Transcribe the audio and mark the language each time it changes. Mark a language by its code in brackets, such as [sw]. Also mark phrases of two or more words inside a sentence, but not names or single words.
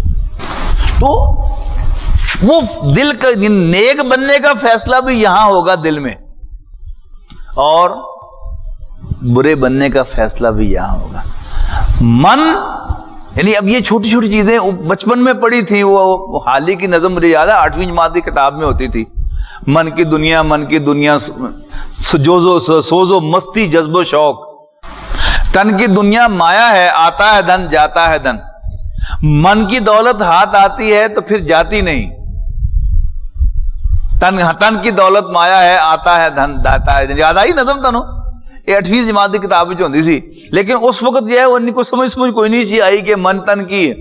[ur] تو وہ دل کا نیک بننے کا فیصلہ بھی یہاں ہوگا دل میں، اور برے بننے کا فیصلہ بھی یہاں ہوگا. من یعنی اب یہ چھوٹی چھوٹی چیزیں بچپن میں پڑھی تھیں، وہ حالی کی نظم مجھے یاد ہے 8ویں جماعت کی کتاب میں ہوتی تھی. من کی دنیا سوز و مستی جذب و شوق، تن کی دنیا مایا ہے، آتا ہے دن جاتا ہے دن. من کی دولت ہاتھ آتی ہے تو پھر جاتی نہیں. تن کی دولت مایا ہے، آتا ہے دھن جاتا ہے دن. [pa] یاد آئی نظم تنو؟ [ur] یہ 8ویں جماعت کی کتاب میں ہوتی سی، لیکن اس وقت جو ہے ان کو سمجھ کوئی نہیں سی آئی کہ من تن کی ہے.